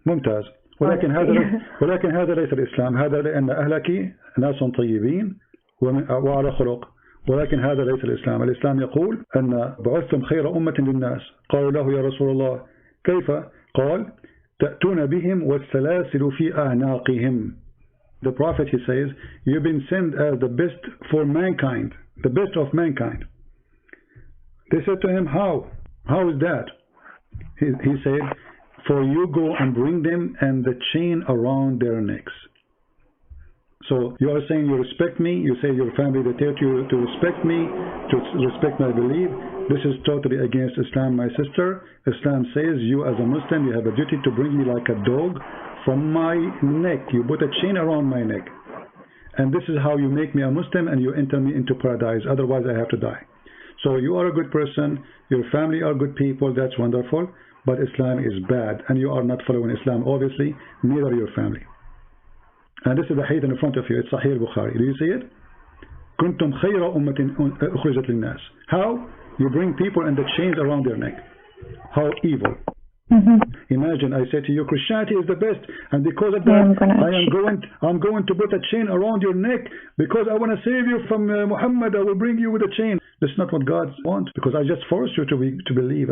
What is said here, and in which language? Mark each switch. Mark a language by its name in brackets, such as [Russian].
[Arabic] ممتاز. ولكن هذا ليس الإسلام. هذا لأن أهلك ناس طيبين وعلى خلق، ولكن هذا ليس الإسلام. الإسلام يقول أن بعثتم خير أمة للناس. قالوا له يا رسول الله كيف؟ قال تأتون بهم والسلاسل في أعناقهم. [English] The Prophet, he says, you've been sent as the best for mankind, the best of mankind. They said to him, how? How is that? He said, for you go and bring them and the chain around their necks. So you are saying you respect me, you say your family, they tell you to respect me, to respect my belief. This is totally against Islam, my sister. Islam says you as a Muslim, you have a duty to bring me like a dog from my neck. You put a chain around my neck. And this is how you make me a Muslim and you enter me into paradise. Otherwise I have to die. So you are a good person, your family are good people, that's wonderful. But Islam is bad and you are not following Islam, obviously, neither your family. And this is the hadith in front of you. It's Sahih al-Bukhari. Do you see it? [Arabic] كنتم خير أمة أخرجت للناس. [English] How? You bring people and the chains around their neck. How evil. Imagine I say to you, Christianity is the best, and because of that, I'm going to put a chain around your neck because I want to save you from Muhammad. I will bring you with a chain. That's not what God wants, because I just forced you to believe.